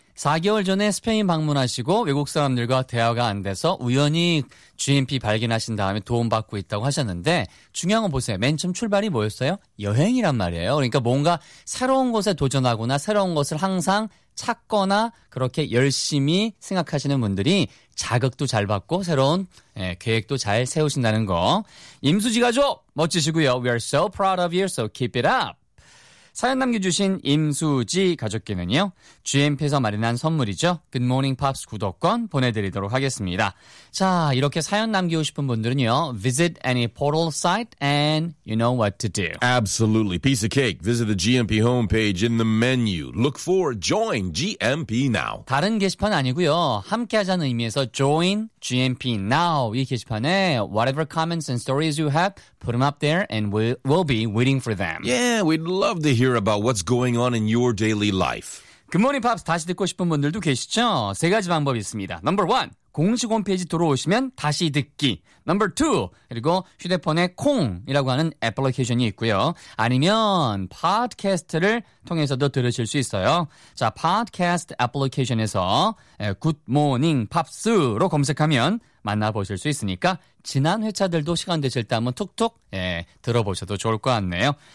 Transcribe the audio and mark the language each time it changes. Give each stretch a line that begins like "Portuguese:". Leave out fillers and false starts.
Korean: 4개월 전에 스페인 방문하시고 외국 사람들과 대화가 안 돼서 우연히 GMP 발견하신 다음에 도움받고 있다고 하셨는데 중요한 건 보세요. 맨 처음 출발이 뭐였어요? 여행이란 말이에요. 그러니까 뭔가 새로운 곳에 도전하거나 새로운 것을 항상 찾거나 그렇게 열심히 생각하시는 분들이 자극도 잘 받고 새로운 계획도 잘 세우신다는 거. 임수지가 줘! 멋지시고요.
English: We are so proud of you, so keep it up.
Korean: 사연 남겨주신 임수지 가족께는요. GMP에서 마련한 선물이죠. Good Morning Pops 구독권 보내드리도록 하겠습니다. 자, 이렇게 사연 남기고 싶은 분들은요.
English: Visit any portal site and you know what to do. Absolutely. Piece of cake. Visit the GMP homepage in the menu. Look for Join GMP Now.
Korean: 다른 게시판 아니고요. 함께하자는 의미에서
English: Join GMP Now
Korean: 이 게시판에
English: whatever comments and stories you have, put them up there and we'll be waiting for them. Yeah, we'd love to hear about what's going on in your daily life.
Korean: Good Morning Pops 다시 듣고 싶은 분들도 계시죠? 세 가지 방법이 있습니다.
English: Number one,
Korean: 공식 홈페이지 들어오시면 다시 듣기.
English: Number two,
Korean: 그리고 휴대폰에 콩이라고 하는 애플리케이션이 있고요. 아니면 팟캐스트를 통해서도 들으실 수 있어요. 자, 팟캐스트 애플리케이션에서 Good Morning Pops로 검색하면 만나보실 수 있으니까 지난 회차들도 시간 되실 때 한번 툭툭 들어보셔도 좋을 것 같네요.